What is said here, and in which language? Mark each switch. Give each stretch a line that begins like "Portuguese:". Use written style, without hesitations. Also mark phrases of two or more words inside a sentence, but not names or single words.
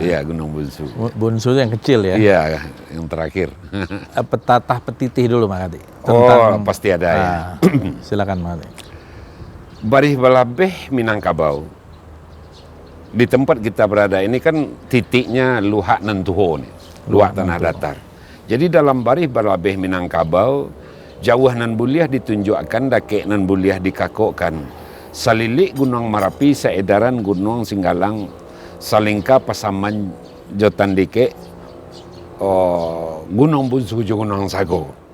Indonesian: Iya, Gunung Bunsu. Bunsu yang kecil ya. Iya, yang terakhir. Petatah petitih dulu Mak Kati. Pasti ada ya. Silakan Mak Kati. Barih Balabeh Minangkabau. Di tempat kita berada ini kan titiknya Luhak Nantuho nih. Luhak Tanah Datar. Jadi dalam
Minangkabau: Barih Balabeh Minangkabau, jauh nan buliah ditunjukkan, dakek nan buliah dikakokkan. Salilik Gunung Merapi, seedaran Gunung Singgalang, salingka pasaman jotan dike, Gunung Bunsu Gunung Sago.